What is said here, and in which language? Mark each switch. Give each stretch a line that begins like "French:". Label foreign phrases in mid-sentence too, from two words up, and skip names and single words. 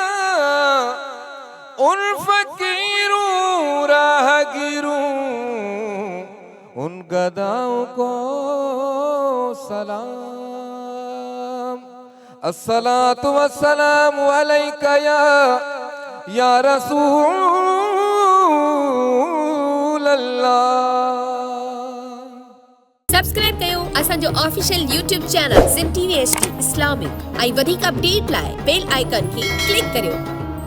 Urdu: ان فقیروں راہ گیروں ان گداؤں کو سلام
Arabic: الصلاۃ والسلام علیک یا رسول اللہ
Sindhi: सब्सक्राइब कयो असांजो
English: official YouTube channel
Sindhi: सिम TV HD इस्लामिक ऐं वधीक अपडेट लाइ
English: bell icon
Sindhi: खे क्लिक करियो।